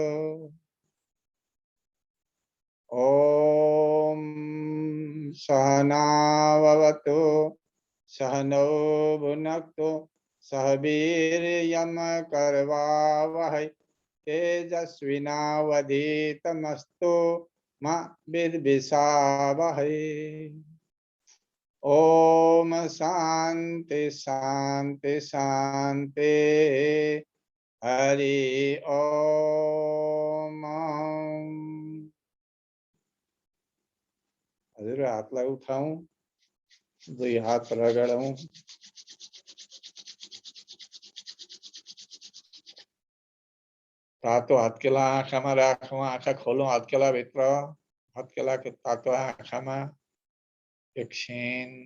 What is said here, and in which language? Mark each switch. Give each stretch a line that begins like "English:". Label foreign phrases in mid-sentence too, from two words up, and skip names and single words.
Sanskrit: ॐ सहना भवतु सहनौ भुनक्तु सह वीर्यं करवावहै तेजस्विनावधीतमस्तु मा विद्विषावहै। ओम शांति शांति शांति हरि ओम।
Nepali: हजुर हातलाई उठाऊं, दुई हात रगडौं। तातो हत्केला आँखामा राखौं, आँखा खोलौं हत्केला भित्र, हत्केला के तातो आँखामा एकछिन।